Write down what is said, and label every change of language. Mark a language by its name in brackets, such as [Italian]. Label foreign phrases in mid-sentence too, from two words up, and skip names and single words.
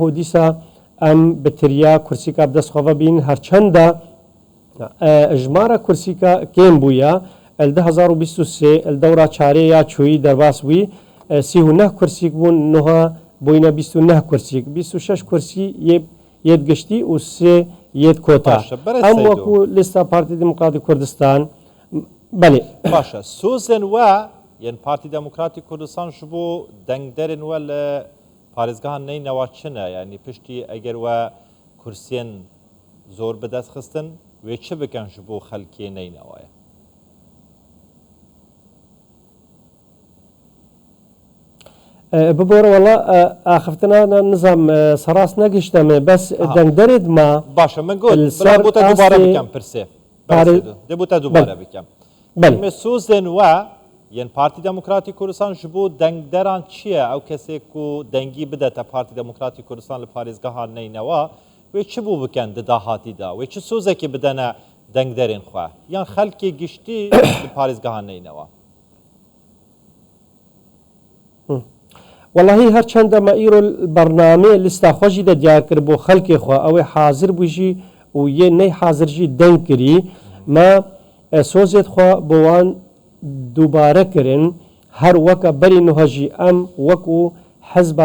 [Kurdish] دیسا ئەم بتریا کورسیکە بدەستخۆڤە بین هەرچەندە ژمارە کورسیکە کێم بووە 2023 دەورا چارەیە چووی دەرباسوی 39 کورسیک بوون نها بووینە 29 کورسیک 26 کورسی یەت گشتی و سێ یەت کۆتا ئەم وەکو لیستا پارتی دیموکراتی کوردستان بەێ باشە سۆزن وە یەن پارتی دموکراتی کوردستان ji bo dengderên we li parêzgehan neynەwa çi ne yanî piştî eger we kursiyên zor bi dest xistin wê çi bikin ji bo xelkê neynەwa ye ببۆرە وەڵا ئاخفتنا نزام سەڕاست نەگەشتەمێ بەس دەنگدەرێت ما باشە من گوت بۆتە دووبارە بکەم پرسێ دەبوتە دووبارە بکەم بەڵێ سۆزên we yên Partî Demokratîk Kurdistan ji bo dengderan çi ye ew kesêk ku dengî bidete Partî Demokratîk Kurdistan li parêzgeha neynەwa wê çi bû bikin di dahatî da wê çi sozekê bidene dengderên xwe yan xelkê giştî li parêzgeha neynەwa واللهی هەرچەندە مە ئیرۆ بەرنامێ لیستا خۆشی دە دیار کرد بۆ خەلکی خۆ ئەوەی حاضر بووژی و یە نەی حاضرژی دەنگ کردی مە سۆزێت خۆ بۆوان دووبارە کردن هەر وەکە بەری نوهەژی ئەم وەکو حەزبە